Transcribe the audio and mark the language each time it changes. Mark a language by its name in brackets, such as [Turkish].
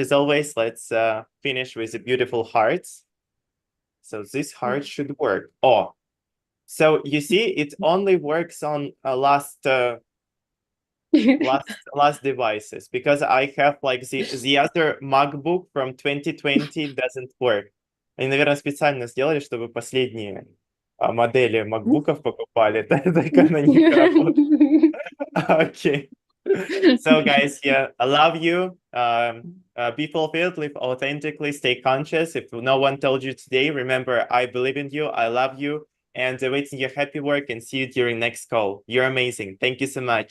[English] As always, let's finish with the beautiful hearts. So this heart should work. Oh, so you see, it only works on last devices, because I have like the other MacBook from 2020 doesn't work. [Russian] Они, наверное, специально сделали, чтобы последние модели MacBook'ов покупали, так она не работает. [English] Okay. So guys, yeah, I love you. Be fulfilled, live authentically, stay conscious. If no one told you today, remember, I believe in you, I love you, and waiting your happy work, and see you during next call. You're amazing. Thank you so much.